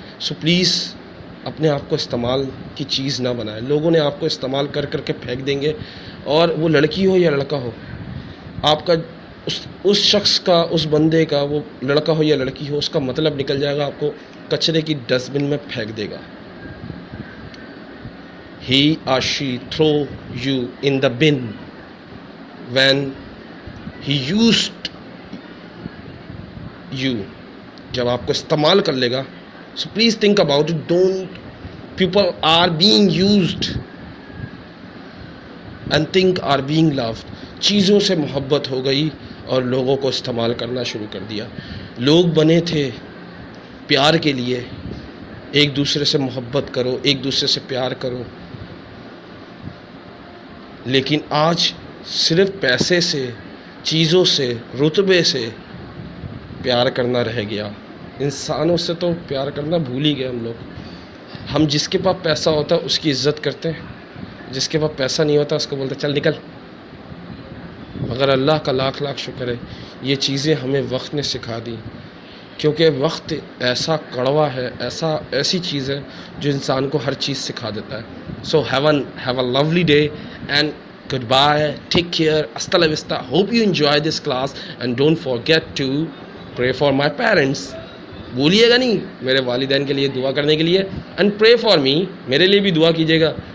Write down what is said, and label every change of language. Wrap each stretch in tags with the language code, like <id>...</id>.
<ur>So please اپنے آپ کو استعمال کی چیز نہ بنائیں. لوگوں نے آپ کو استعمال کر کر کے پھینک دیں گے، اور وہ لڑکی ہو یا لڑکا ہو، آپ کا اس شخص کا، اس بندے کا، وہ لڑکا ہو یا لڑکی ہو، اس کا مطلب نکل جائے گا، آپ کو کچرے کی ڈسٹ بن میں پھینک دے گا.</ur> <en>He or she throw you in the bin when he used you.</en> <ur>جب آپ کو استعمال کر لے گا.</ur> <en>So please think about it. People are being used and things are being loved.</en> <ur>چیزوں سے محبت ہو گئی اور لوگوں کو استعمال کرنا شروع کر دیا. لوگ بنے تھے پیار کے لیے. ایک دوسرے سے محبت کرو، ایک دوسرے سے پیار کرو. لیکن آج صرف پیسے سے، چیزوں سے، رتبے سے پیار کرنا رہ گیا. انسانوں سے تو پیار کرنا بھول ہی گئے ہم لوگ. ہم جس کے پاس پیسہ ہوتا ہے اس کی عزت کرتے ہیں، جس کے پاس پیسہ نہیں ہوتا اس کو بولتے چل نکل. مگر اللہ کا لاکھ لاکھ شکر ہے، یہ چیزیں ہمیں وقت نے سکھا دی. کیونکہ وقت ایسا کڑوا ہے، ایسی چیز ہے جو انسان کو ہر چیز سکھا دیتا ہے.</ur> <en>So have a lovely day and goodbye, take care, hasta la vista. Hope you enjoy this class and don't forget to pray for my parents.</en> <ur>بولیے گا نہیں میرے والدین کے لیے دعا کرنے کے لیے.</ur> <en>and pray for me,</en> <ur>میرے لیے بھی دعا کیجیے گا.</ur>